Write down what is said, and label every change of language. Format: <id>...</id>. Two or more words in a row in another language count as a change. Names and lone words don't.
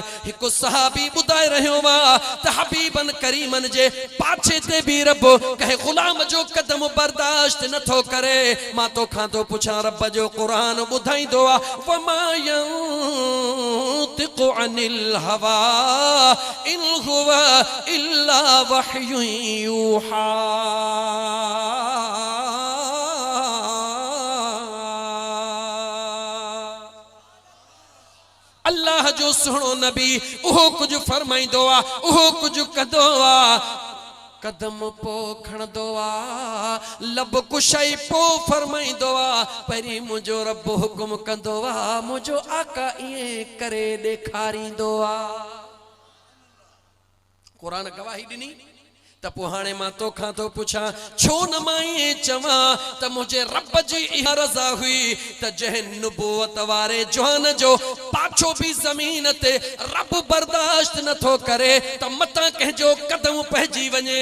<sd>हिकु सहाबी बुधाए रहियो वा त हबीबन करीमन जे पाछे ते भी रब कहे गुलाम जो कदम बर्दाश्त नथो करे। मां तो खां तो पुछां, रब जो कुरान बुधाईंदो आ</sd> <ar>وما ينطق عن الهوى إن هو إلا وحي يوحى.</ar> <sd>अल्लाह जो सुनो नबी उहो कुछ फरमाइंदो आ, उहो कुछ कंदो आ। कदम पो खणदो आ, लब कुशई पो फरमाइंदो आ। पहिरीं मुंहिंजो रब हुकुम कंदो आ, मुंहिंजो आका इएं करे ॾेखारींदो आ। कुरान गवाही ॾिनी त पोइ हाणे मां तोखां थो पुछां, छो न मां ईअं चवां त मुंहिंजे रब जी इहा रज़ा हुई त जंहिं नुबुवत वारे जवान जो पाछो बि ज़मीन ते रब बर्दाश्त नथो करे त मतां कंहिंजो कदम पइजी वञे।</sd>